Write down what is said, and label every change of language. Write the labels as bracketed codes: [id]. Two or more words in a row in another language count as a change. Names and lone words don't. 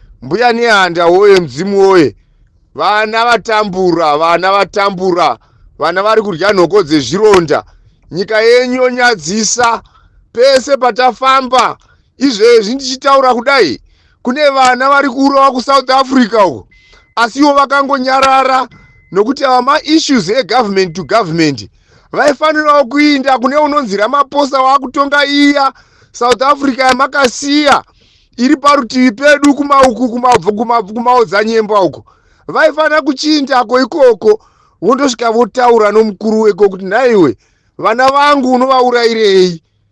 [sn] Mbuya nehanda woye, mudzimu woye, vana vatambura, vana vatambura, vana vari kudya nhoko dzezvironda. Nyika yenyu yonyadzisa pese patafamba. Izvezvi ndichitaura kudai, kune vana vari kurowa kuSouth Africa uko, asi ivo vakangonyarara nokuti ava ma-issues e- [en] government to government. [sn] Vaifanirawo kuinda kune unonzi Ramaphosa waakutonga iya South Africa yamakasiya iri parutivi pedu kumauku, kumabvu-, kumabvu-, kumaodzanyemba uko. Vaifanira kuchiindako ikoko, vondosvika votaura nomukuru weko kuti, "Nhaiwe, vana vangu unovaurayirei?"